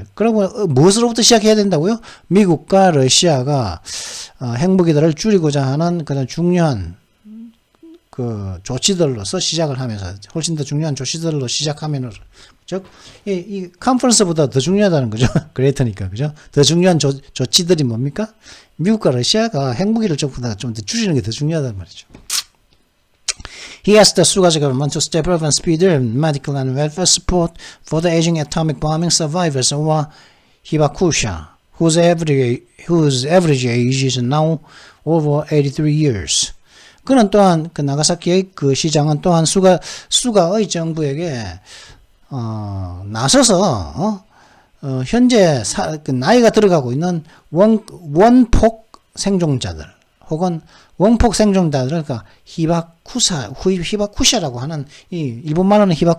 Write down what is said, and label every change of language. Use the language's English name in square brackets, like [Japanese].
[Korean] 그리고 무엇으로부터 시작해야 된다고요? 미국과 러시아가 핵무기들을 줄이고자 하는 그런 중요한 그 조치들로서 시작을 하면서 훨씬 더 중요한 조치들로 시작하면은 즉 이 컨퍼런스보다 더 중요하다는 거죠. 그레이터니까 그죠? 더 중요한 조치들이 뭡니까? 미국과 러시아가 핵무기를 좀 더 줄이는 게 더 중요하단 말이죠. [English] He asked the Suga government to step up and speed up medical and welfare support for the aging atomic bombing survivors of Hibakusha, whose average age is now over 83 years. [Korean] 그는 또한 그 나가사키의 그 시장은 또한 수가의 정부에게 나서서 현재 그 나이가 들어가고 있는 원폭 생존자들 혹은 원폭 생존자들, 그러니까 히바쿠샤라고 하는 이 일본 말로는